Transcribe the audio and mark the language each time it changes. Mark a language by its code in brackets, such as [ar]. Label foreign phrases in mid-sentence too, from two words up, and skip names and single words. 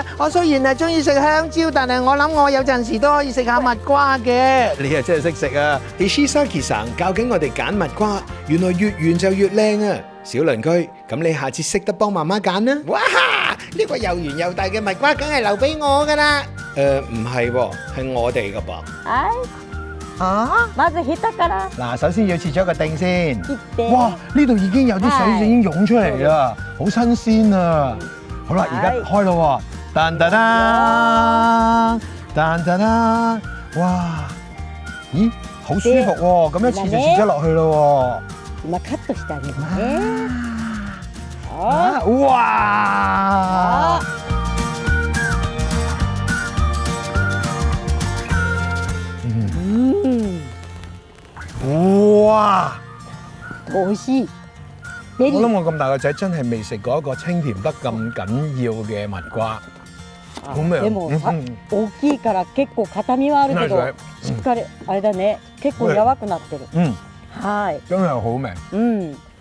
[yue] 我雖然係中意食香蕉，但係我諗我有陣時都可以食下蜜瓜嘅。你係真係識食啊 ！Ishizaki さん教緊我哋揀蜜瓜，原來越圓就越靚啊！小鄰居，咁你下次識得幫媽媽揀啦！哇！呢個又圓又大嘅蜜瓜，梗係留俾我噶啦！唔係喎，係我哋噶噃。 [ja] はい。啊！まずヘタから。 [yue] 嗱，首先要切咗個丁先。 [ja] 切って哇！ [yue] 呢度已經有啲水已經湧出嚟啦，好新鮮啊！好啦，而家開咯喎，噔噔噔，噔噔噔，哇！咦，好舒服喎！咁一切就切咗落去咯 [ja] 今カットしてあげるね。 [yue] 喎。哇！哇！ [ja] 美味しい。 [yue] 我諗我咁大個仔真係未食過一個清甜得咁緊要嘅蜜瓜，好味。 [ja] でも大きいから結構硬みはあるけど、しっかりあれだね。結構柔らかくなってる。はい。 [yue] 真係好味。